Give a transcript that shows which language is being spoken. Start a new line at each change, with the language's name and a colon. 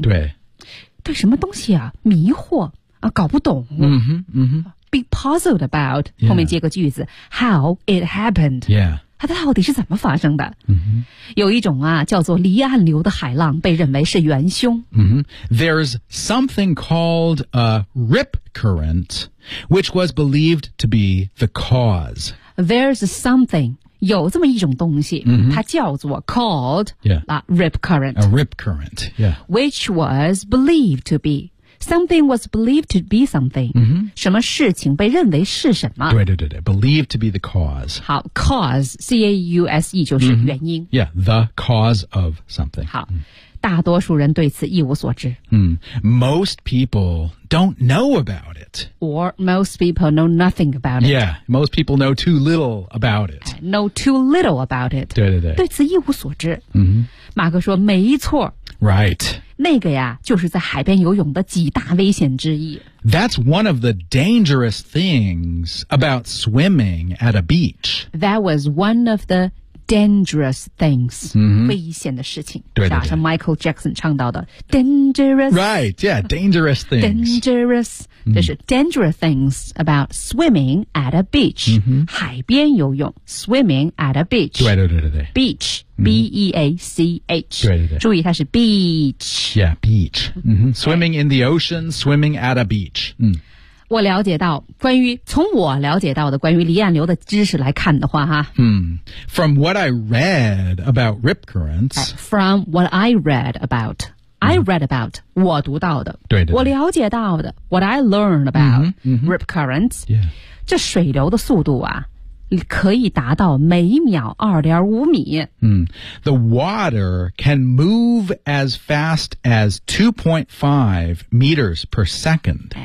Chinese: 对。对什么东西啊？迷惑啊，搞不懂。
English: Be puzzled about、
Chinese: 后面接个句子
English: how it happened. Yeah.
Chinese: 它到底是怎么发生的、有一种啊叫做离岸流的海浪被认为是元凶、
English: There's something called a rip current which was believed to be the cause There's something
Chinese: 有这么一种东西、它叫做
English: called、
Chinese: rip current
English: A rip current、 Which was believed to beSomething was believed to be something.、
Chinese: 什么事情被认为是什么。对对对对
English: believed to be the cause.
Chinese: 好 cause, C-A-U-S-E 就是原因。
English: Yeah, the cause of something.
Chinese: 好、大多数人对此一无所知。
English: Most people don't know about it. Or most people know nothing about it. Yeah, most people know too little about it. Know too little about it.
Chinese: 对对对。对此一无所知。马哥说没错。
English: Right.
Chinese: 那个呀就是在海边游泳的几大危险之一。
English: That's one of the dangerous things about swimming at a beach. That was one of the dangerous things.、
Chinese: 危险的事情。对对对。是啊 Michael Jackson 唱到的 dangerous.
English: Right, yeah, dangerous things. Dangerous.
Chinese: 就是
English: dangerous things about swimming at a beach.、
Chinese: 海边游泳
English: swimming at a beach.
Chinese: 对对对对对。
English: Beach. B-E-A-C-H
Chinese: 对对对注意它是 beach
English: Yeah, beach、Swimming in the ocean, swimming at a beach、
Chinese: 我了解到关于从我了解到的关于离岸流的知识来看的话哈。
English: From what I read about rip currents. From what I read about. I read about,
Chinese: 我读到的对对对我了解到的
English: what I learned about rip currents、 yeah.
Chinese: 这水流的速度啊可以达到每秒 2.5 米、
English: The water can move as fast as 2.5 meters per second、